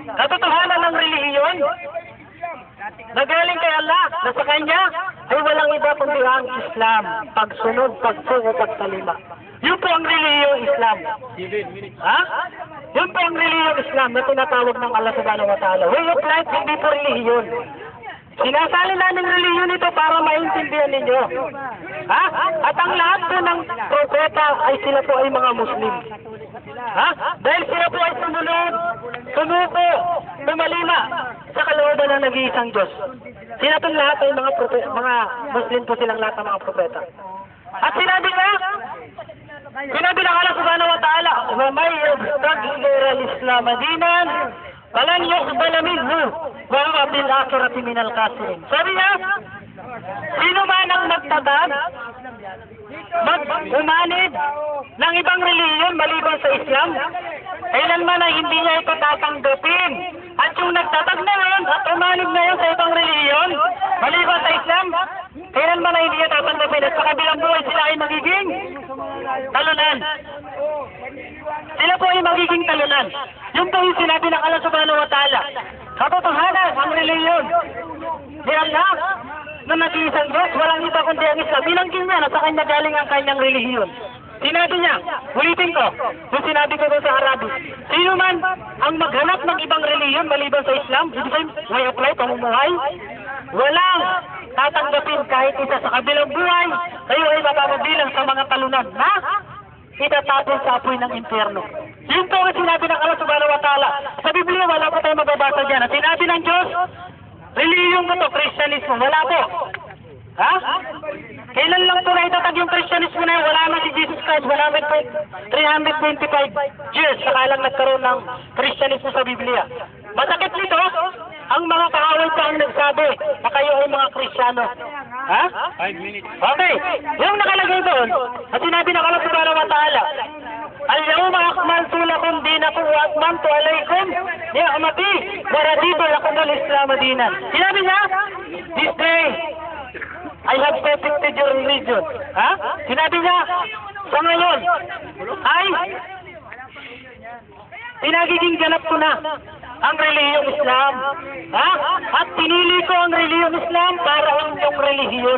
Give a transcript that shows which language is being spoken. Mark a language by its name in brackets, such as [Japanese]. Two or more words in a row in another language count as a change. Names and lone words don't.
[Filipino] Katotohanan ng relihiyon, nagaling kay Allah, na sa kanya ay walang iba kundi ang Islam. Pagsunod, pagsuko, pagtalima. Yun po ang relihiyong Islam. Ha? Yun po ang relihiyong Islam na tinatawag ng Allah [Arabic] سبحانه وتعالى. [English] Way of life, [Filipino] hindi po relihiyon. Sinasali namin relihiyon ito para maintindihan ninyo. Ha? At ang lahat po ng propeta ay sila po ay mga Muslim. Ha? Dahil sila po ay sumunod, sumuko, tumalima sa kalooban ng nag-iisang Diyos. Sila po lahat ay mga Muslim po silang lahat ng mga propeta. At sinabi ng Allah [Arabic] سبحانه وتعالى, وَمَنْ يَبْتَغِ غَيْرَ الْإِسْلَامَ دِينًا فَلَنْ يُقْبَلَ مِنْهُ وَهُوَ فِي الْآخِرَةِ مِنَ الْخَاسِرِينَ. [Filipino] Sabi niya, sino man ang magtatag, umanib ng ibang reliyon maliban sa Islam, kailanman ay hindi niya ito tatanggapin. At yung nagtatag na ngayon at umanib ngayon sa ibang reliyon maliban sa Islam, kailanman ay hindi niya tatanggapin. At sa kabilang buhay sila ay magiging talunan. Sila po ay magiging talunan. Yung po yung sinabi ng Allah [Arabic] سبحانه وتعالى. [Filipino] Katotohanan, ang reliyon ni Allah na nag-iisang Diyos, walang iba kundi ang Islam. Bilangkin niya na sa kanya galing ang kanyang relihiyon. Sinabi niya, ulitin ko, yung sinabi ko doon sa Arabic, sino man ang maghanap ng ibang relihiyon maliban sa Islam, [English] way of life, [Filipino] pamumuhay, walang tatanggapin kahit isa sa kabilang buhay, kayo ay mapapabilang sa mga talunan na itatapon sa apoy ng impyerno. Yun po ang sinabi ng Allah [Arabic] سبحانه وتعالى. [Filipino] Sa Biblia, wala po tayo mababasa dyan. At sinabi ng Diyos, relihiyon ko to, Kristyanismo. Wala po. Ha? Kailan lang po na itatag yung Kristyanismo na yun? Wala na si Jesus Christ. Wala na po 325 years. Saka lang nagkaroon ng Kristyanismo sa Biblia. Masakit nito, ang mga kaaway pa ang nagsabi na kayo ay mga Kristyano. Ha? 5 minutes. Okay. Yung nakalagay doon, at sinabi ng Allah [Arabic] سبحانه وتعالى، اليوم أكملت لكم دينكم وأتممت عليكم نعمتي ورضيت لكم الإسلام دينا. [Filipino] Sinabi niya, [English] this day I have perfected your religion. [Filipino] Ha? Sinabi niya, sa ngayon ay pinagiging ganap ko na ang relihiyong Islam. Ha? At pinili ko ang relihiyong Islam para inyong relihiyon.